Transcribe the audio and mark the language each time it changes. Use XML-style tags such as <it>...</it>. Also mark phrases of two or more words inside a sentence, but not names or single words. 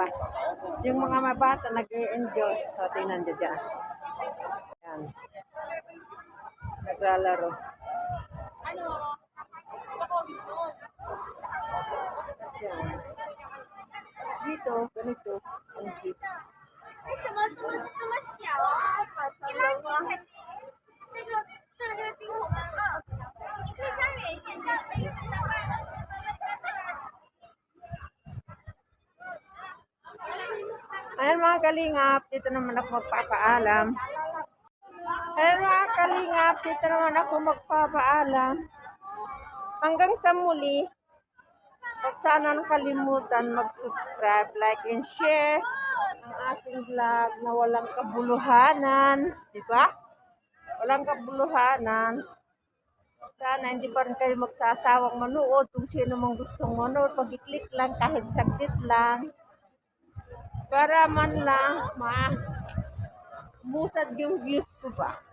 <tl>Yung mga bata nag-e-enjoy. So, tingnan nyo dyan. Yan. Naglalaro. Yan. Dito, ganito, ang jeep.</tl> <zh>为什么这么小啊？你看这个镜头吗？你可以站远一点，这样可以视到外了。</zh> <tl>Ayan mga kalingap, dito naman ako magpapaalam. Ayan mga kalingap, dito naman ako magpapaalam. Hanggang sa muli, huwag sana nakalimutan mag-subscribe,</tl> <en>like, and share</en> <tl>ang ating vlog na walang kabuluhanan. Diba? Walang kabuluhanan. Sana hindi pa rin kayo magsasawang manood. Kung sino mong gustong manood, pag-click lang kahit saglit lang. Para man lang musad yung views ko ba.</tl>